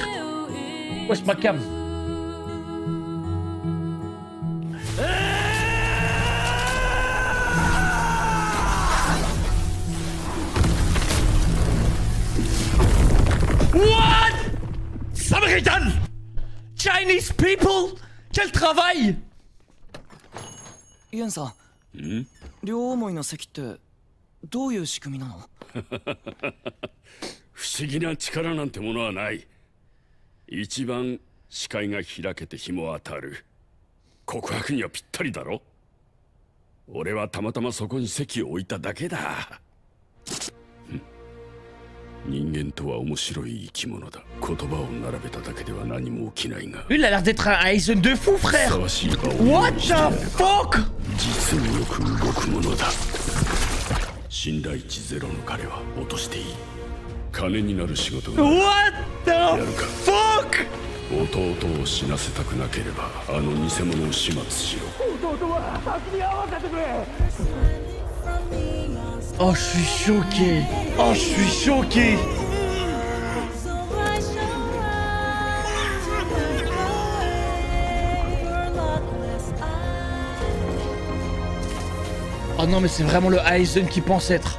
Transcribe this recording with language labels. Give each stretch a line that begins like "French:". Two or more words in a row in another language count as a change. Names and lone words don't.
French: Wesh, ma cam. What? Ça me régale.
English: Chinese people.
French: Quel travail. Yun-san.
Japanese: 両思いの席ってどういう仕組みなの？不思議な力なんてものはない。一番視界が開けて日も当たる。告白にはぴったりだろ。俺はたまたまそこに席を置いただけだ。人間とは面白い生き物だ。言葉を並べただけでは何も起きないが。
French: Il a l'air d'être un Aizen de fou, frère.
English: What the fuck?
Japanese: 実によく動くものだ。信頼値ゼロの彼は落としていい。金になる仕事が
English: What the fuck?
Japanese: 弟を死なせたくなければあの偽物を始末しろ。弟は助け合わせてくれ。
French: Oh, je suis choqué. Oh, je suis choqué. Oh non, mais c'est vraiment le Aizen qui pense être.